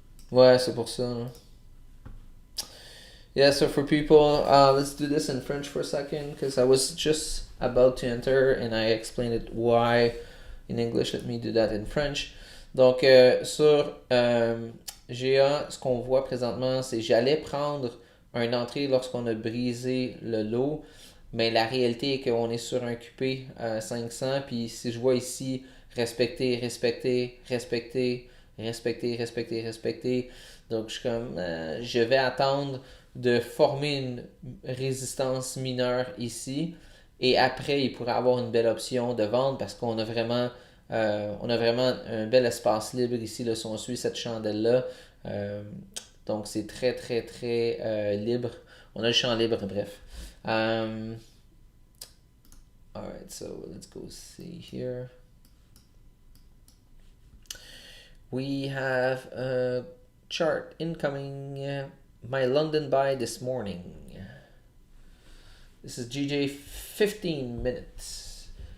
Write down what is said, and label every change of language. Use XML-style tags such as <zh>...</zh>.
<fr>Ouais, c'est pour ça. Hein.</fr> <en>Yeah, so for people, let's do this in French for a second, because I was just about to enter and I explained it why in English. Let me do that in French.</en> <fr>Donc, sur GA, ce qu'on voit présentement, c'est j'allais prendre une entrée lorsqu'on a brisé le lot, mais la réalité est qu'on est sur un QP 500, puis si je vois ici respecter, respecter, respecter, respecter, respecter, respecter, donc je suis comme, je vais attendre de former une résistance mineure ici, et après il pourrait avoir une belle option de vente parce qu'on a vraiment un bel espace libre ici là, si on suit cette chandelle là. Donc c'est très très très libre, on a le champ libre, bref.</fr> <en>Alright, so let's go see here. We have a chart incoming. My London buy this morning. This is GJ 15 minutes.</en>